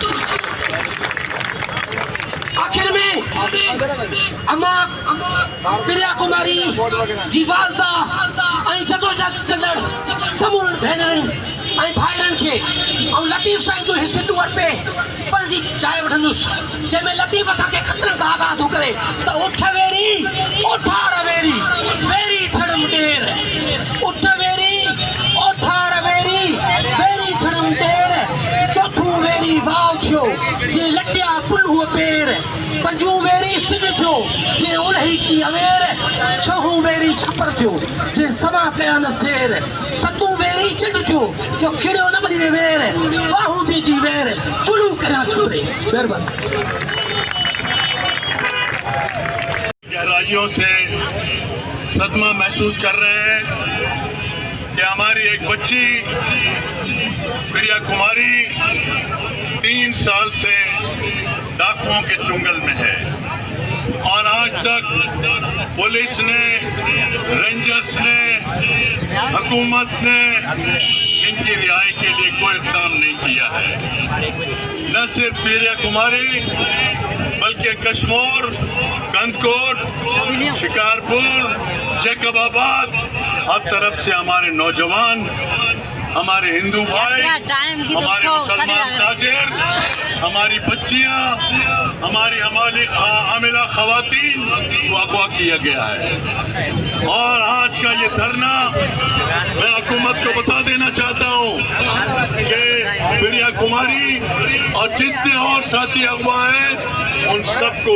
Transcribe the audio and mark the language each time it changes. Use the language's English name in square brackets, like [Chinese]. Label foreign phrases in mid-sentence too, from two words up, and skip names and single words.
[Sindhi] आख़िर में अमा प्रिया कुमारी जी वालदा ऐं जदोजहद कंदड़ समूरनि भेनरुनि ऐं भाइरनि खे ऐं लतीफ़ साईं जो हिसे तौर पे पंहिंजी जाइ वठंदुसि, जंहिंमें लतीफ़ असांखे ख़तरनि खां आगाह थो करे त उठ वेरी, उठार वेरी, वेरी थड़म ॾेर, उठ वेरी, उठार वेरी, वेरी थड़म ॾेर, चौथों वेरी वाव थियो जे लटिया पुलूअ पेर, पंजूं वेरी सिंध थियो जे उलही की अवेर, छहों वेरी छपर थियो जे सवा कया न सेर, सतों वेरी चंड थियो जो खिड़ियो न बनी वेर, बाहूं दी जी वेर, चुलू करियां छपरे। महिरबानी। [Urdu] گہرائیوں سے صدمہ محسوس کر رہے ہیں کہ ہماری ایک بچی پریا کماری 3 سال سے ڈاکوؤں کے چنگل میں ہے اور آج تک پولیس نے، رینجرز نے، حکومت نے ان کی رہائی کے لیے کوئی اقدام نہیں کیا ہے. نہ صرف پریا کماری بلکہ کشمیر, कंदकोट, शिकारपुर, जैकबाबाद, ہر طرف سے ہمارے نوجوان، ہمارے ہندو بھائی، ہمارے مسلمان تاجر، ہماری بچیاں، ہماری حاملہ خواتین کو اغوا کیا گیا ہے. اور آج کا یہ دھرنا میں حکومت کو بتا دینا چاہتا ہوں کہ پریا کماری اور جتنے اور ساتھی اغوا ہیں ان سب کو